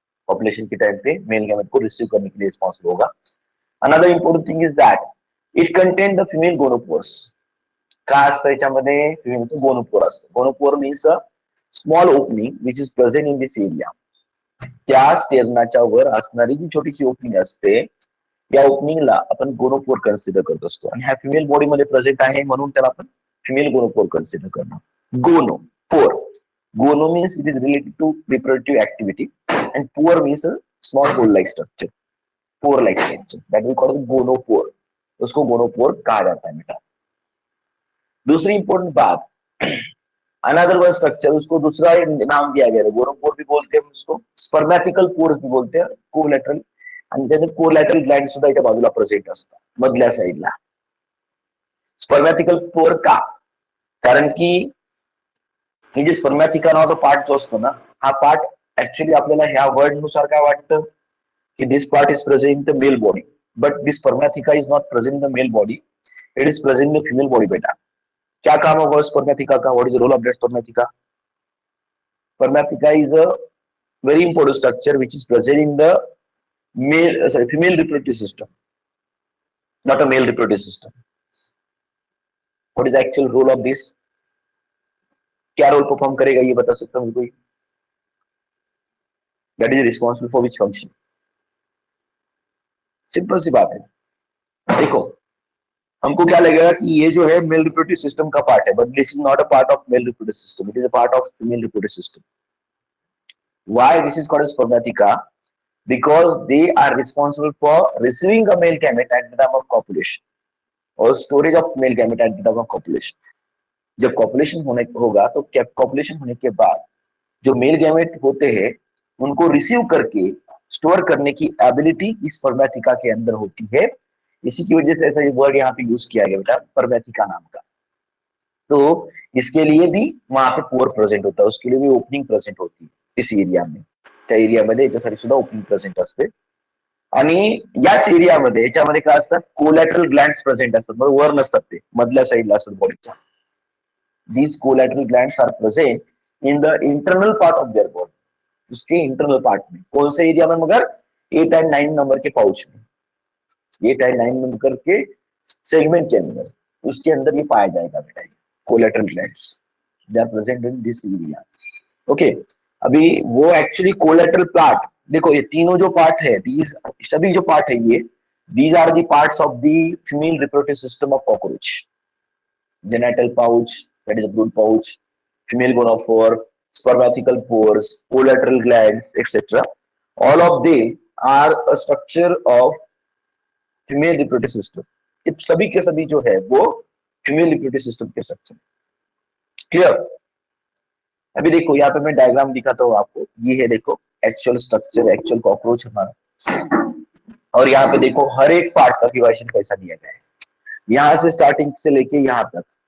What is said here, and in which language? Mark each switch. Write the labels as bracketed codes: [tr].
[hi] Copulation के time पे male gamete को रिसीव करने के लिए रिस्पॉन्सिबल होगा. [en] Another important thing is that it contains the female gonopores. [mr] काय असतं याच्यामध्ये? फिमेलचं गोनोपोर असतं. [en] Gonopore means a small opening which is present in this area. [mr] त्या स्टेरनाच्या वर असणारी जी छोटीशी ओपनिंग असते, या ओपनिंगला आपण गोनोपोर कन्सिडर करत असतो. आणि ह्या फिमेल बॉडीमध्ये प्रेझेंट आहे म्हणून त्याला आपण फिमेल गोनोपोर कन्सिडर करणार. [en] Gonopore, gono means it is related to reproductive activity and pore means a small hole like structure, pore like structure, that we call gonopore. [hi] उसको गोनोपोर कहा जाता है बेटा. दूसरी इंपॉर्टेंट बात, [en] another one structure, [hi] उसको दूसरा नाम दिया गया है, गोनोपोर भी बोलते हैं उसको, स्पर्मॅथिकल पोर्स भी बोलते हैं, कोलॅटरल. [mr] आणि त्याचे कोलॅटरल ग्लँड सुद्धा इथे बाजूला प्रेझेंट असतात मधल्या साईडला. स्पर्मॅथिकल पोर का? कारण की हे जे स्पर्मॅथिका नावाचा पार्ट जो असतो ना, हा पार्ट ऍक्च्युअली आपल्याला ह्या वर्ड नुसार काय वाटतं की [en] This part is present in the male body, but this spermatheca is not present in the male body, it is present in the female body बेटा. [hi] क्या काम होगा स्पर्मैथिका का? [en] What is the role of that spermatheca? Spermatheca is a very important structure which is present in the female reproductive system, not a male reproductive system. What is the actual role of this? [hi] क्या role perform करेगा ये बता सकता हूँ कोई? [en] That is responsible for which function? [hi] Simple सी बात है. देखो हमको क्या लगेगा कि ये जो है मेल रिप्रोडक्टिव सिस्टम का पार्ट है, [en] But this is not a part of male reproductive system, it is a part of female reproductive system. Why this is called as spermatheca? Because they are responsible for receiving a male gamete at the time of copulation [hi] और [en] storage of male gamete at the time of copulation. [hi] जब copulation होने होगा तो copulation होने के बाद जो male gamete होते हैं उनको रिसीव करके स्टोर करने की एबिलिटी इस स्पर्मैथिका के अंदर होती है. इसी की वजह से ऐसा ये वर्ड यहाँ पे यूज किया गया बेटा, स्पर्मैथिका नाम का. तो इसके लिए भी वहां पे पोर प्रेजेंट होता है, उसके लिए भी ओपनिंग प्रेजेंट होती है इस एरिया में. [mr] त्या एरियामध्ये याच्यासाठी सुद्धा ओपनिंग प्रेझेंट असते. आणि याच एरियामध्ये याच्यामध्ये काय असतात? कोलॅटरल ग्लँड्स प्रेझेंट असतात, बरोबर, वर नसतात, ते मधल्या साईडला असतात बॉडीच्या. [en] These collateral glands are present in the internal part of their body. [hi] उसके इंटरनल पार्ट में कौन से एरिया में? मगर 8 and 9 नंबर के पाउच में, 8 and 9 नंबर के सेगमेंट के अंदर, उसके अंदर ये पाया जाएगा बेटा, collateral glands, [en] They are present in this area. [hi] Okay, अभी वो एक्चुअली कोलैटरल पार्ट, देखो ये तीनों जो पार्ट है, दीज सभी जो पार्ट है ये, [en] These are the parts of the female reproductive system of cockroach. Genital pouch, that is the brood pouch, female gonophore, spermatical pores, collateral glands, etc. All of them are a structure of female reproductive system. [hi] ये सभी के सभी जो है वो female reproductive system के structure. Clear? अभी देखो यहाँ पे मैं डायग्राम दिखाता हूँ आपको, ये है देखो एक्चुअल स्ट्रक्चर, एक्चुअल कॉकरोच हमारा, और यहाँ पे देखो हर एक पार्ट का क्यूएशन कैसा दिया गया है, यहाँ से स्टार्टिंग से लेके यहाँ तक।